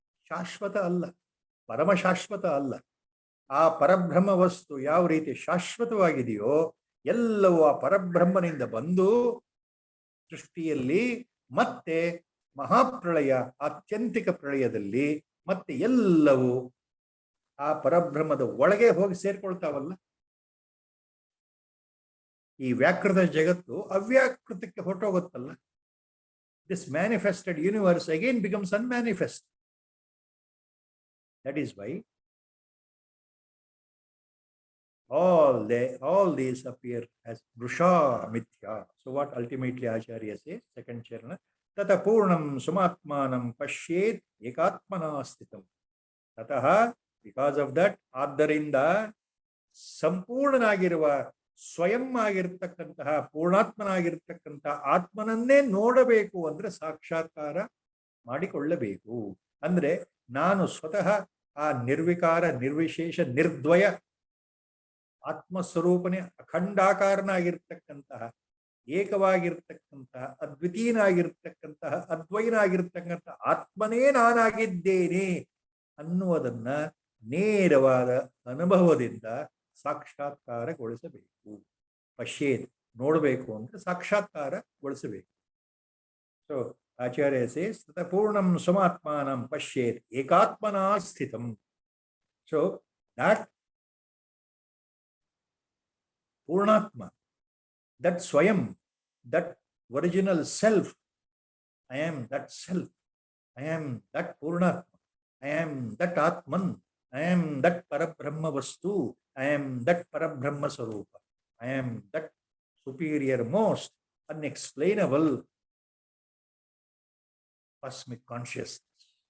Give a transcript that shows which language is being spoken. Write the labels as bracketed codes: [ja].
[kn] ಶಾಶ್ವತ ಅಲ್ಲ, ಪರಮಶಾಶ್ವತ ಅಲ್ಲ. ಆ ಪರಬ್ರಹ್ಮ ವಸ್ತು ಯಾವ ರೀತಿ ಶಾಶ್ವತವಾಗಿದೆಯೋ ಎಲ್ಲವೂ ಆ ಪರಬ್ರಹ್ಮನಿಂದ ಬಂದು ಸೃಷ್ಟಿಯಲ್ಲಿ ಮತ್ತೆ ಮಹಾಪ್ರಳಯ, ಆತ್ಯಂತಿಕ ಪ್ರಳಯದಲ್ಲಿ ಮತ್ತೆ ಎಲ್ಲವೂ ಆ ಪರಬ್ರಹ್ಮದ ಒಳಗೆ ಹೋಗಿ ಸೇರ್ಕೊಳ್ತಾವಲ್ಲ. ಈ ವ್ಯಾಕೃತ ಜಗತ್ತು ಅವ್ಯಾಕೃತಕ್ಕೆ ಹೊರಟೋಗುತ್ತಲ್ಲ. [en] This manifested universe again becomes unmanifest. That is why all these appear as Vrusha Mithya. So what ultimately Acharya says, second charana, [sa] Tata Purnam Sumatmanam Pashyet Ekatmana Sthitam. [en] Tataha, because of that, [kn] ಆದ್ದರಿಂದ ಸಂಪೂರ್ಣನಾಗಿರುವ ಸ್ವಯಂ ಆಗಿರ್ತಕ್ಕಂತಹ ಪೂರ್ಣಾತ್ಮನಾಗಿರ್ತಕ್ಕಂತಹ ಆತ್ಮನನ್ನೇ ನೋಡಬೇಕು ಅಂದ್ರೆ ಸಾಕ್ಷಾತ್ಕಾರ ಮಾಡಿಕೊಳ್ಳಬೇಕು. ಅಂದ್ರೆ ನಾನು ಸ್ವತಃ ಆ ನಿರ್ವಿಕಾರ, ನಿರ್ವಿಶೇಷ, ನಿರ್ದ್ವಯ ಆತ್ಮಸ್ವರೂಪನೇ ಅಖಂಡಾಕಾರನಾಗಿರ್ತಕ್ಕಂತಹ, ಏಕವಾಗಿರ್ತಕ್ಕಂತಹ, ಅದ್ವಿತೀಯನಾಗಿರ್ತಕ್ಕಂತಹ, ಅದ್ವೈನಾಗಿರ್ತಕ್ಕಂತಹ ಆತ್ಮನೇ ನಾನಾಗಿದ್ದೇನೆ ಅನ್ನುವುದನ್ನ ನೇರವಾದ ಅನುಭವದಿಂದ ಸಾಕ್ಷಾತ್ಕಾರಗೊಳಿಸಬೇಕು. ಪಶ್ಯೇತ್, ನೋಡಬೇಕು ಅಂದ್ರೆ ಸಾಕ್ಷಾತ್ಕಾರಗೊಳಿಸಬೇಕು. [en] so Acharya says [sa] ತತ ಪೂರ್ಣಂ ಸ್ವಮಾತ್ಮಾನಂ ಪಶ್ಯೇತ್ ಏಕಾತ್ಮನಾ ಸ್ಥಿತಂ. [en] So that Purnatma, that Swayam, that original self, I am that self, I am that Purnatma, I am that Atman, I am that Parabrahma Vastu, I am that Parabrahma Sarupa, I am that superior, most unexplainable cosmic consciousness.